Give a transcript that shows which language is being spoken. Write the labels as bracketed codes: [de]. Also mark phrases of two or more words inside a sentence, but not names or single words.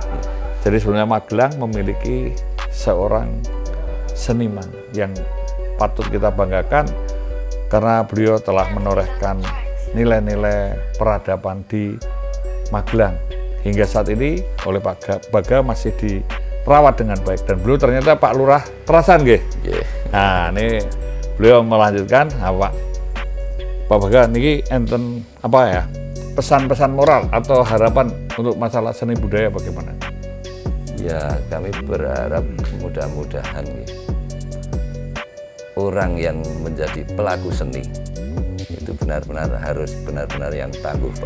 [id] Jadi sebenarnya Magelang memiliki seorang seniman yang patut kita banggakan karena beliau telah menorehkan nilai-nilai peradaban di Magelang. Hingga saat ini oleh Pak Baga masih dirawat dengan baik, dan beliau ternyata Pak Lurah Terasan nggih. Nggih. Nah, ini beliau melanjutkan apa? [jv] Pak Baga niki enten apa ya? [id] Pesan-pesan moral atau harapan untuk masalah seni budaya bagaimana? Ya, kami berharap mudah-mudahan orang yang menjadi pelaku seni itu benar-benar harus benar-benar yang tangguh, Pak.